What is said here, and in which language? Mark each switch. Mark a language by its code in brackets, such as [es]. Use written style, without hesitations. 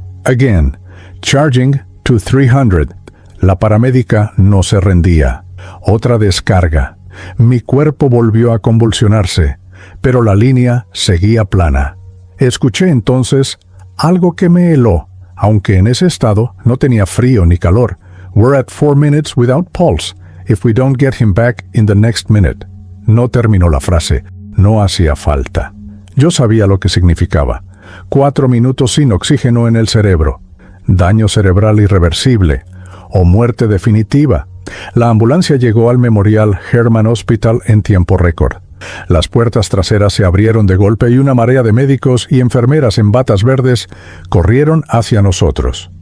[en] Again. Charging to 300. [es] La paramédica no se rendía. Otra descarga. Mi cuerpo volvió a convulsionarse, pero la línea seguía plana. Escuché entonces algo que me heló, aunque en ese estado no tenía frío ni calor. [en] "We're at 4 minutes without pulse, if we don't get him back in the next minute". [es] No terminó la frase. No hacía falta. Yo sabía lo que significaba. 4 minutos sin oxígeno en el cerebro. Daño cerebral irreversible. O muerte definitiva. La ambulancia llegó al Memorial Hermann Hospital en tiempo récord. Las puertas traseras se abrieron de golpe y una marea de médicos y enfermeras en batas verdes corrieron hacia nosotros.